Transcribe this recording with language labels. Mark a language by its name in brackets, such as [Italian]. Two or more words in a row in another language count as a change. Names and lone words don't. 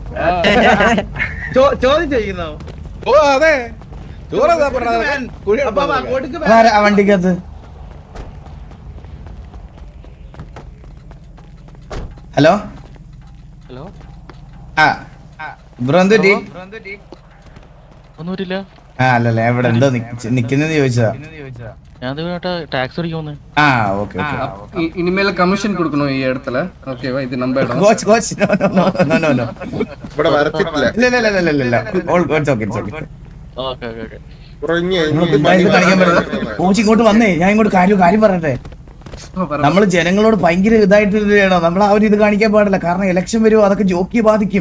[Malayalam] വണ്ടിക്കകത്ത് [English] hello bro [Malayalam] എന്തുപറ്റി? ഒന്നുമില്ല. ആ അല്ലല്ല ഇവിടെ എന്തോ നിക്കുന്നെന്ന് ചോദിച്ചതാ. [Tamil] டாக்ஸ் அடிக்கும் [Malayalam] ആ [English] okay okay. [Tamil] இனிமேல கமிஷன் கொடுக்கணும் இந்த இடத்துல. ஓகேவா? இது நம்ம இடம். [English] coach coach no [Malayalam] ഇവിടെ വരച്ചിട്ടില്ല. [English] ഇല്ല all coach okay okay. okay okay okay [Malayalam] കോച്ച് ഇങ്ങോട്ട് വന്നേ, ഞാൻ ഇങ്ങോട്ട് കാര്യം പറയട്ടെ. നമ്മള് ജനങ്ങളോട് ഭയങ്കര ഇതായിട്ട് ചെയ്യണം. നമ്മൾ ആ ഒരു ഇത് കാണിക്കാൻ പാടില്ല, കാരണം ഇലക്ഷൻ വരുമോ അതൊക്കെ ജോക്കിയെ ബാധിക്കും.